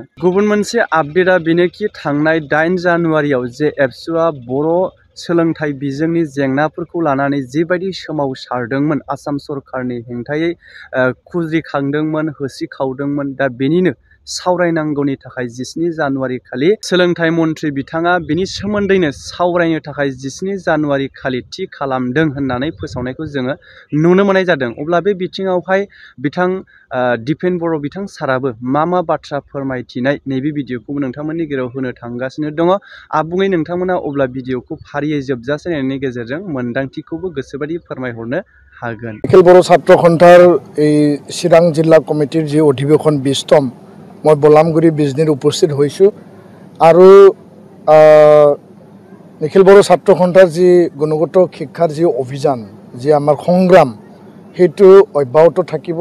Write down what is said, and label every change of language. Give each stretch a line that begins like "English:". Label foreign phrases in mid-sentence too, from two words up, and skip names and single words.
Bodo: गुबुन मोनसे आपडेटआ बेनोखि थांनाय 8 जानुवारियाव जे एबसुआ बर' सोलोंथाइ बिजोंनि जेंनाफोरखौ लानानै जिबायदि सोमावसारदोंमोन, आसाम सरकारनि हेंथायै खुद्रिखांदोंमोन, होसिखावदोंमोन, दा बेनिनो सावरायनांगौनि थाखाय 17 जानुवारि खालि सोलोंथाइ मन्थ्रि बिथाङा बेनि सोमोन्दैनो सावरायनो थाखाय 17 जानुवारि खालि थि खालामदों होननानै फोसावनायखौ जोङो नुनो मोननाय जादों। अब्ला बे बिथिङावहाय बिथां दिपेन बर' बिथां साराबो मा बाथ्रा फोरमायथिनाय नैबे भिडिअखौबो नोंथांमोननि गेजेराव होनो थांगासिनो दङ। आबुङै नोंथांमोना अब्ला भिडिअखौ फारियै जोबजासे नायनायनि गेजेरजों मोन्दांथिखौबो गोसोबायदि फोरमायहरनो हागोन।
Assamese: निखिल बर' ছাত্ৰ সন্থাৰ এই চিৰাং জিলা কমিটিৰ যি অধিৱেশন 20তম মই বলামগুৰি বিজনীত উপস্থিত হৈছোঁ আৰু নিখিল বড়ো ছাত্ৰ সন্থাৰ যি গুণগত শিক্ষাৰ যি অভিযান, যি আমাৰ সংগ্ৰাম, সেইটো অব্যাহত থাকিব।